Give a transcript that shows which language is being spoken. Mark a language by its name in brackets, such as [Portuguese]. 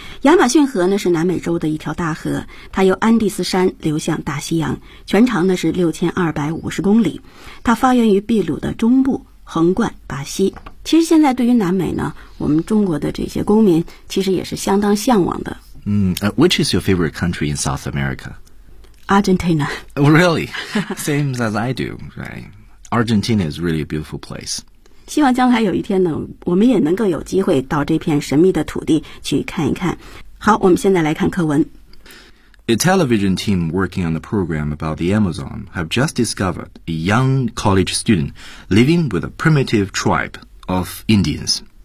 [Chinese] 亚马逊河呢是南美洲的一条大河，它由安第斯山流向大西洋，全长呢是6250公里。它发源于秘鲁的中部，横贯巴西。其实现在对于南美呢，我们中国的这些公民其实也是相当向往的。 [English] Which is your favorite country in South America? Argentina. Really? Same as I do, right? Argentina is really a beautiful place. [Chinese] 希望将来有一天呢，我们也能够有机会到这片神秘的土地去看一看。好，我们现在来看课文。 [English] A television team working on the program about the Amazon have just discovered a young college student living with a primitive tribe of Indians.